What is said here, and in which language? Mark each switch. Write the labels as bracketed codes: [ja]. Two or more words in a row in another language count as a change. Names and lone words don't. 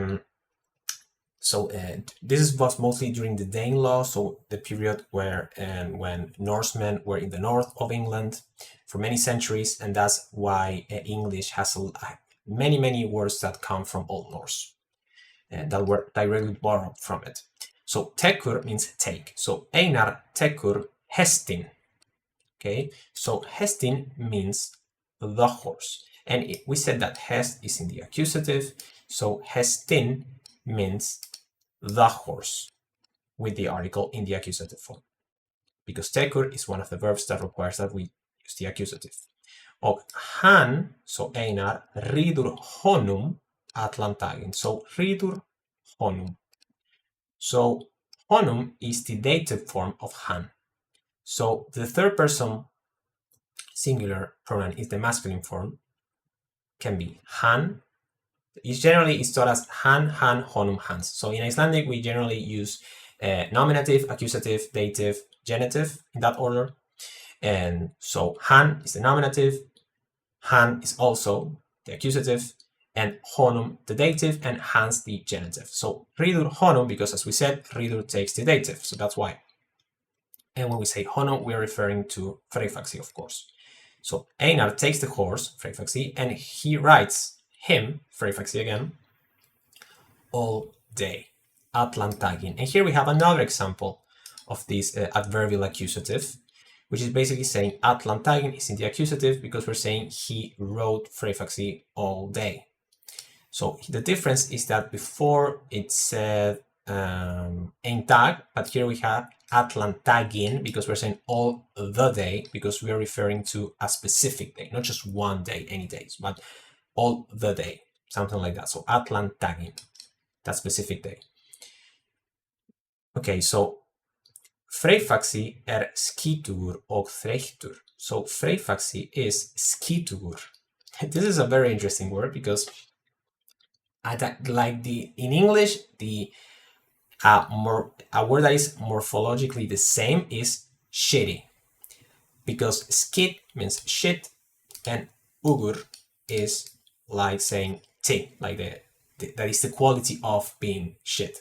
[en] This was mostly during the Danelaw, so the period where when Norsemen were in the north of England for many centuries, and that's why English has many words that come from Old Norse and that were directly borrowed from it. So tekur means take. So [is] Einar tekur hestin. [en] Okay, so hestin means the horse, and we said that hest is in the accusative, so hestin means the horse with the article in the accusative form, because tekur is one of the verbs that requires that we use the accusative. [is] Og hann, so Einar, ríður honum allan daginn. [en] So [is] ríður honum. [en] So honum is the dative form of hann. So the third person singular pronoun is the masculine form, can be hann. It's taught as [is] hann, honum, hans. [en] So in Icelandic, we generally use nominative, accusative, dative, genitive in that order. And so hann is the nominative, hann is also the accusative, and honum the dative, and hans the genitive. [is] So ríður honum, [en] because as we said, ríður takes the dative, so that's why. And when we say honum, we are referring to Freyfaxi, of course. So Einar takes the horse, Freyfaxi, and he rides him, Freyfaxi again, all day, [is] allan daginn. [en] And here we have another example of this adverbial accusative, which is basically saying [is] allan daginn [en] is in the accusative because we're saying he rode Freyfaxi all day. So the difference is that before it said [is] ein dag, [en] but here we have [is] allan daginn [en] because we're saying all the day, because we are referring to a specific day, not just one day, any days, but all the day, something like that. [is] So allan daginn, [en] that specific day. Okay, so [is] Freyfaxi skítugur og þreyttur. [en] So Freyfaxi is skítugur. This is a very interesting word because in English, a word that is morphologically the same is shitty, because skit means shit and ugur is like saying ti, like that is the quality of being shit.